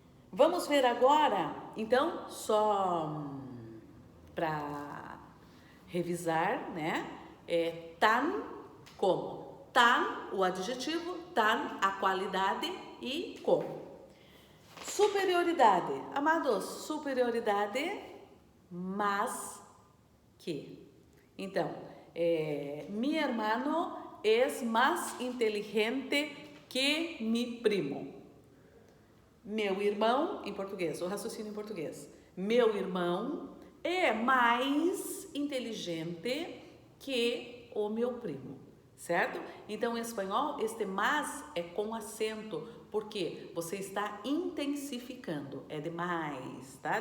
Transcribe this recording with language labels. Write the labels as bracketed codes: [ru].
[pt] Vamos ver agora, então, só para revisar, né? Tan como. Tan, o adjetivo, tan, a qualidade e como. Superioridade. Amados, superioridade, mas que. Então, [es] mi hermano es más inteligente que mi primo. [pt] Meu irmão, em português, o raciocínio em português. Meu irmão é mais inteligente que o meu primo, certo? Então, em espanhol, este mas é com acento, porque você está intensificando, é de mais, tá?